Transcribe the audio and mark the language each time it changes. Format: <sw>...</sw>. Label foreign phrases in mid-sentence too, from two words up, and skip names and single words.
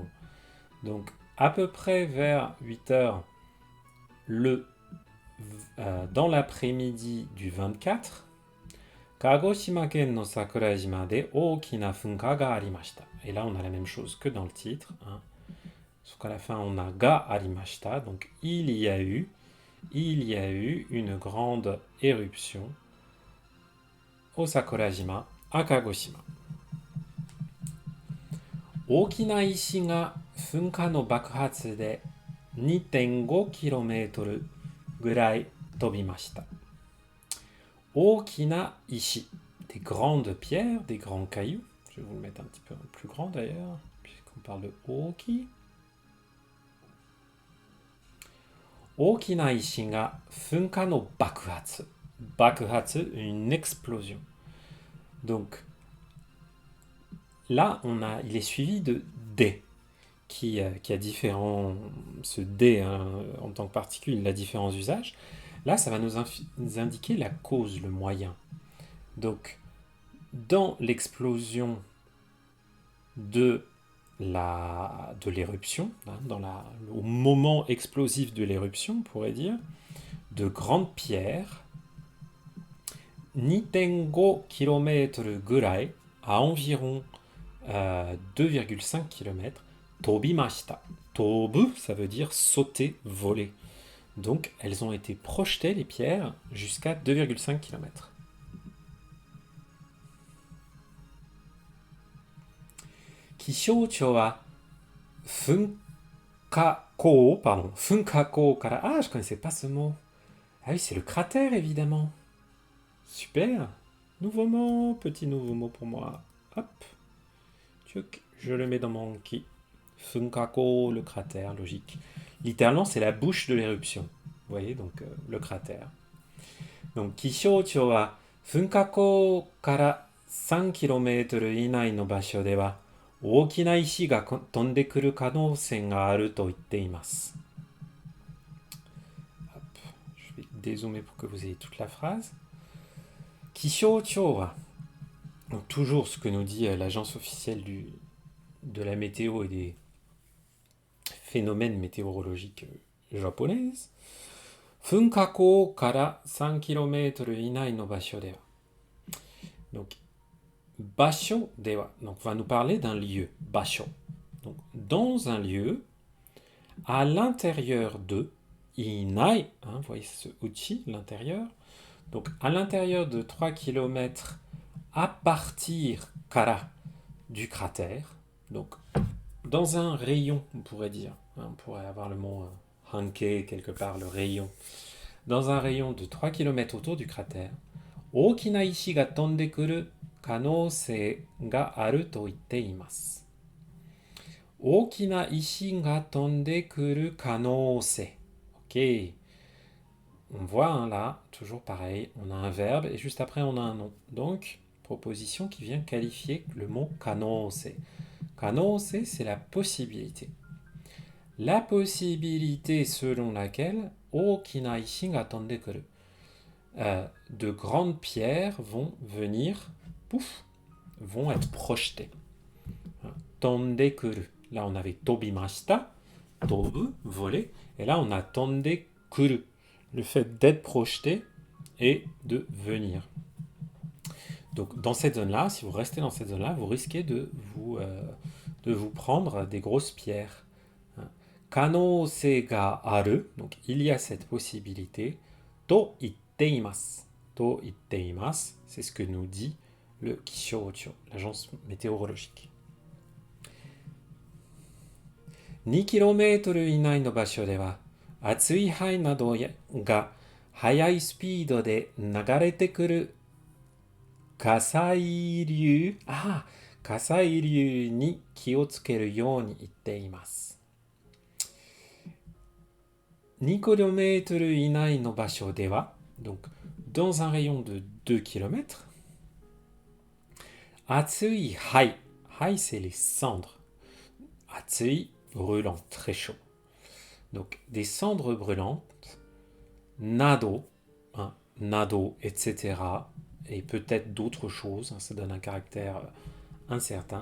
<fr>Donc, à peu près vers 8 heures, dans l'après-midi du 24,</fr> <ja>鹿児島県の桜島で大きな噴火がありました.</ja> <fr>Et là, on a la même chose que dans le titre. Sauf qu'à la fin, on a</fr> <ja>がありました.</ja> <fr>Donc, il y a eu une grande éruption au Sakurajima, à Kagoshima.</fr> <ja>大きな石が噴火の爆発で 2.5 km ぐらい飛びました。大きな石,</ja> <fr>des grandes pierres, des grands cailloux. Je vais vous le mettre un petit peu plus grand d'ailleurs, puisqu'on parle de oki.</fr> <ja>大きな石が噴火の爆発.</ja> <fr>Bakuhatsu, une explosion. Donc, là, il est suivi de D, qui a différents... Ce D, en tant que particule, il a différents usages. Là, ça va nous indiquer la cause, le moyen. Donc, dans l'explosion de l'éruption, au moment explosif de l'éruption, on pourrait dire, de grandes pierres, 2.5 km ぐらい, à environ 2,5 km, tobimashita. Tobu, ça veut dire sauter, voler. Donc, elles ont été projetées, les pierres, jusqu'à 2,5 km.</fr> <ja>気象庁は噴火口から...</ja> <fr>Ah, je connaissais pas ce mot. Ah oui, c'est le cratère, évidemment. Super. Petit nouveau mot pour moi. Hop. Tchouk, je le mets dans mon ki. Funkako, le cratère, logique. Littéralement, c'est la bouche de l'éruption. Vous voyez, donc le cratère. Donc,</fr> <ja>気象庁は噴火口から 3 km 以内の場所では大きな石が飛んでくる可能性があると言っています。</ja> <fr>Je vais dézoomer pour que vous ayez toute la phrase.</fr> <ja>気象庁は,</ja> <fr>donc toujours ce que nous dit l'agence officielle de la météo et des phénomènes météorologiques japonaise.</fr> <ja>噴火口から 3 km 以内の場所では.</ja> <fr>Donc,</fr> <ja>場所では.</ja> <fr>Donc, on va nous parler d'un lieu. Basho. Donc, dans un lieu, à l'intérieur de, inai, hein, vous voyez ce uchi, l'intérieur. Donc, à l'intérieur de 3 km à partir kara, du cratère. Donc, dans un rayon, on pourrait dire. Hein, on pourrait avoir le mot hanke quelque part, le rayon. Dans un rayon de 3 km autour du cratère,</fr> <ja>大きな石が飛んでくる可能性があると言っています。大きな石が飛んでくる可能性.</ja> <fr>Ok. On voit hein, là, toujours pareil, on a un verbe et juste après on a un nom. Donc, proposition qui vient qualifier le mot kanose. Kanose, c'est la possibilité. La possibilité selon laquelle</fr> <ja>大きな石が飛んでくる.</ja> <fr>De grandes pierres vont venir, pouf, vont être projetées.</fr> <ja>飛んでくる.</ja> <fr>Là, on avait tobimashita, tobu, voler, et là, on a</fr> <ja>飛んでくる,</ja> <fr>le fait d'être projeté et de venir. Donc, dans cette zone-là, si vous restez dans cette zone-là, vous risquez de vous prendre des grosses pierres.</fr> <ja>可能性がある,</ja> <fr>donc il y a cette possibilité.</fr> <ja>と言っています. と言っています,</ja> <fr>c'est ce que nous dit le Kishoucho, l'agence météorologique.</fr> <ja>2 km 以内の場所では、暑い灰などが速いスピードで流れてくる火砕流に気をつけるように言っています。2 km 以内の場所では、</ja> <fr>donc dans un rayon de 2 km,</fr> <ja>熱い灰、灰</ja> <fr>c'est les cendres, 熱い brûlant, très chaud. Donc des cendres brûlantes, nado, hein, nado, etc. Et peut-être d'autres choses, hein, ça donne un caractère incertain.</fr>